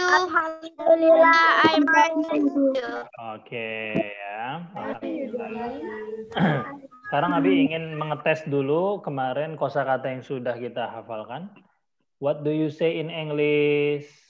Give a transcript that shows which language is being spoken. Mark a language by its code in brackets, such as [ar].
[en] Alhamdulillah, I'm fine, thank you. [id] Oke, ya. Alhamdulillah. Sekarang Abi ingin mengetes dulu kemarin kosakata yang sudah kita hafalkan. [en] What do you say in English?